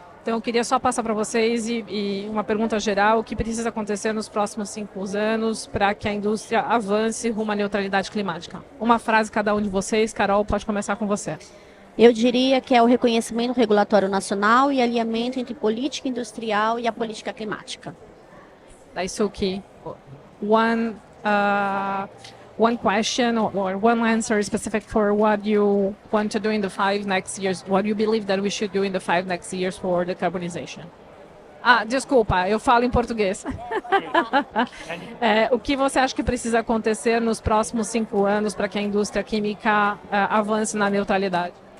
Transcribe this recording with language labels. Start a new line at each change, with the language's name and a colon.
Portuguese: Então, eu queria só passar para vocês e uma pergunta geral: o que precisa acontecer nos próximos 5 anos para que a indústria avance rumo à neutralidade climática? Uma frase cada um de vocês. Carol, pode começar com você. Eu diria que é o reconhecimento regulatório nacional e alinhamento entre política industrial e a política climática.
English: Daisuke, one question or one answer specific for what you want to do in the 5 next years, what you believe that we should do in the 5 next years for decarbonization.
Portuguese: Desculpa, eu falo em português. O que você acha que precisa acontecer nos próximos 5 anos para que a indústria química avance na neutralidade?